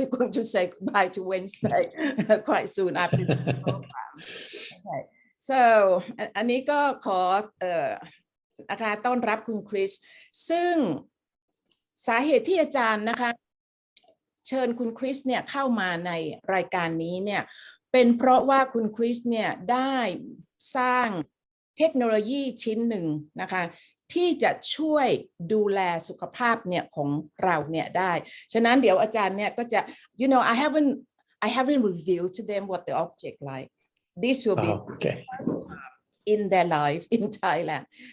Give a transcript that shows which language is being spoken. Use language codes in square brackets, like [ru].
[en] They're going to say goodbye to Wednesday quite soon after the program. Okay. [th] So อันนี้ก็ขอนะคะต้อนรับคุณคริสซึ่งสาเหตุที่อาจารย์นะคะเชิญคุณคริสเนี่ยเข้ามาในรายการนี้เนี่ยเป็นเพราะว่าคุณคริสเนี่ยได้สร้างเทคโนโลยีชิ้นหนึ่งนะคะที่จะช่วยดูแลสุขภาพเนี่ยของเราเนี่ยได้ฉะนั้นเดี๋ยวอาจารย์เนี่ยก็จะ [en] I haven't revealed to them what the object like. This will be the first time in their life in Thailand.